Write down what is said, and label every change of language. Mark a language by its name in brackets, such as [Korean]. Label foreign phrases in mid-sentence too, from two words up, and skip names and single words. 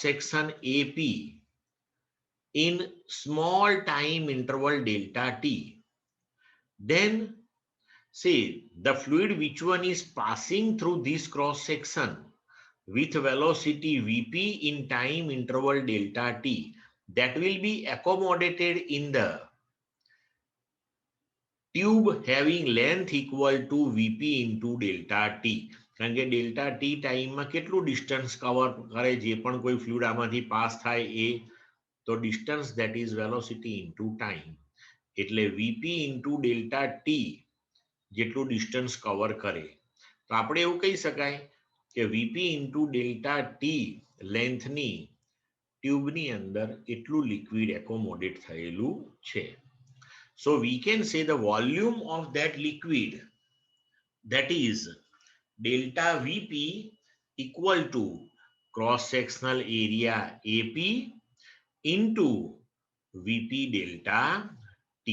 [English] section AP in small time interval delta t, then say the fluid which one is passing through this cross section with velocity Vp in time interval delta t, that will be accommodated in the tube having length equal to Vp into delta t. [Gujarati] કારણ કે [English] delta t [Gujarati] ટાઈમમાં કેટલું [English] distance cover [Gujarati] કરે જે પણ કોઈ ફ્લુઇડ આમાંથી પાસ થાય એ તો ડિસ્ટન્સ [English] that is velocity into time. [Gujarati] એટલે [English] Vp into delta t [Gujarati] જેટલું [English] distance cover [Gujarati] કરે. તો આપણે એવું કહી શકાય કે [English] Vp into delta t [Gujarati] લેન્થની ટ્યુબની અંદર એટલું [English] liquid accommodate [Gujarati] થયેલું છે. [English] So we can say the volume of that liquid, that is delta Vp, equal to cross-sectional area AP into Vp delta T.